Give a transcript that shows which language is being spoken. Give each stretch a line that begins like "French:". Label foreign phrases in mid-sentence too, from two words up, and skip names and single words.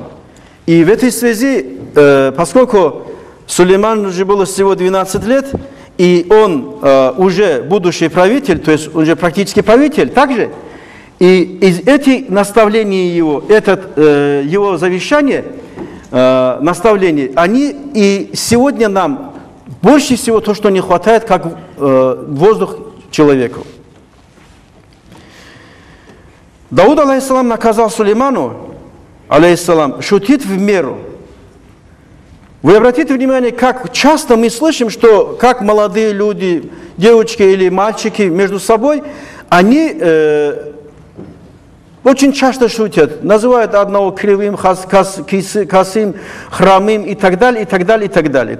Russian: И в этой связи, поскольку Сулейману уже было всего 12 лет, и он уже будущий правитель, то есть уже практически правитель, также, и из этих наставлений его, его завещание, наставления, они и сегодня нам больше всего то, что не хватает, как воздух человеку. Дауд, алейхиссалам, наказал Сулейману, алейхиссалам, шутить в меру. Вы обратите внимание, как часто мы слышим, что как молодые люди, девочки или мальчики между собой, они очень часто шутят, называют одного кривым, косым, хромым и так далее, и так далее, и так далее.